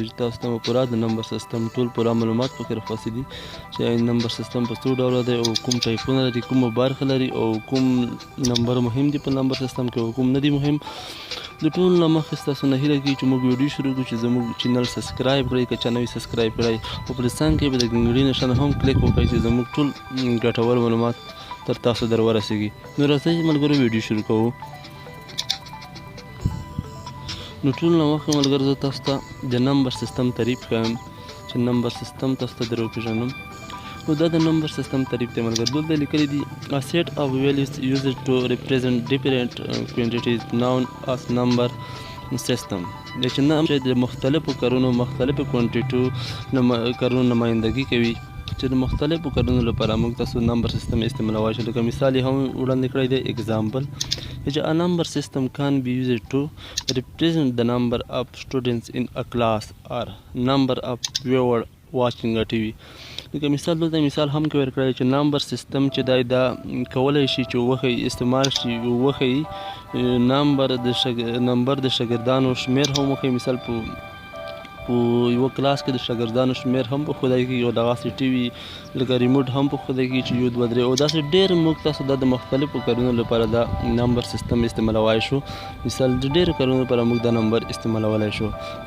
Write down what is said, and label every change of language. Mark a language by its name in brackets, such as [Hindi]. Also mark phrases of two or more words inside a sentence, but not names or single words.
[Pashto] چې تاسو ته پوره د [English] number system [Pashto] ټول پوره معلومات پکې راخوستي دي چې [English] number system [Pashto] په څو ډوله دی او کوم ټایپونه لري کومه برخه لري او کوم نمبر مهم دي په [English] number system [Pashto] کې او کوم نه دي مهم د ټول نه مخکې ستاسو نه هیله کېږي چې موږ ویډیو شروع کړو چې زموږ چینل سبسکرایب کړئ که چا نه وي سبسکرایب کړئ او په څنګ کې به د ګنګړي نښان هم کلیک وکړئ چې زموږ ټول ګټور معلومات تر تاسو در ورسیږي نو راځئ ملګرو ویډیو شروع کوو نو ټول نه مخکې ملګرو زه تاسو ته د [English] number system [Pashto] تعریف کوم چې [English] number system [Pashto] تاسو ته در وپېژنم نو دا د [English] number system [Pashto] تعریف دی ملګرو دلته لیکلی دي [English] a set of values used to represent different quantities known as number system [Pashto] د چې د مختلفو کارونو مختلفو کوانټیټو کارونو نمایندګي کوي چې د مختلفو کارونو لپاره موږ تاسو [English] number system [Pashto] استعمالولی شو لکه مثال یې هم وړاندې کړی دی اگزامپل چې a [English] number system can be used to represent the number of students in a class or number of viewers watching a TV [Pashto] لکه مثال دلته مثال هم کې ورکړی چې [English] number system [Pashto] چې دی دا کولی شي چې وښیي استعمال شي وښیي نمبر د شاګردانو شمېر هم وښیي مثال په یوه کلاس کې د شاګردانو شمېر هم په ښودای کېږي او دغسې ټي وي لکه ریموټ هم په ښودای کېږي چې یو دوه درې او داسې ډېر موږ تاسو دا د مختلفو کارونو لپاره دا [English] number system [Pashto] استعمالولی شو مثال د ډېرو کارونو لپاره موږ دا نمبر استعمالولی شو په